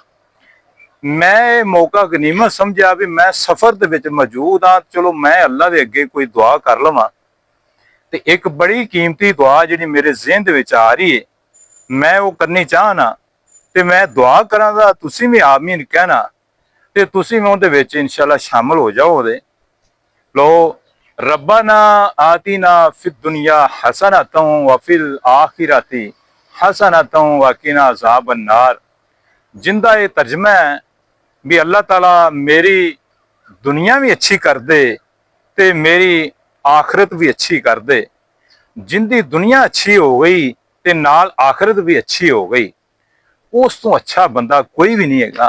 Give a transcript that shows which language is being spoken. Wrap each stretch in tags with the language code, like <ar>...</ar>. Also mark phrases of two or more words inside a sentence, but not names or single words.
<pa>میں موقع غنیمت سمجھا بھی میں سفر دے وچ موجود ہاں، چلو میں اللہ دے اگے کوئی دعا کر لواں تے ایک بڑی قیمتی دعا جیہڑی میرے ذہن دے وچ آ رہی ہے میں وہ کرنی چاہنا تے میں دعا کرا دا تسیں بھی آمین کہنا تے تسیں بھی اوہدے وچ ان شاء اللہ شامل ہو جاؤ.</pa> <ar>لو ربنا آتنا في الدنيا حسنة وفي الآخرة حسنة وقنا عذاب النار.</ar> <pa>جندا یہ ترجمہ ہے بھی اللہ تعالیٰ میری دنیا بھی اچھی کر دے تے میری آخرت بھی اچھی کر دے. جندی دنیا اچھی ہو گئی تے نال آخرت بھی اچھی ہو گئی، اُس توں اچھا بندہ کوئی بھی نہیں ہے.</pa>